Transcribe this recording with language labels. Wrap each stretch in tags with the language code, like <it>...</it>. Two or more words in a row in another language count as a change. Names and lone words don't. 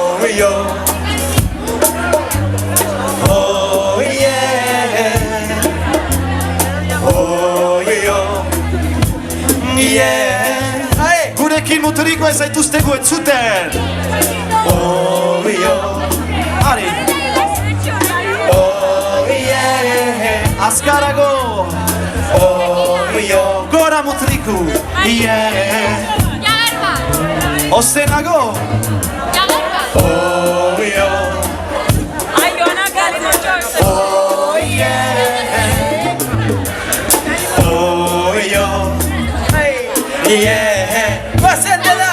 <eu>yo. Oh yeah. Oh yo. Yeah. Hey, gurekin muturiko ez zaituztegu entzuten. Oh yo. Ari. Oh yeah. Azkarago. Oh yo. Gora mutriku. Yeah. Ozenago. Oh yo. Oh yeah. Oh yo. Yeah. Ozenago.</eu>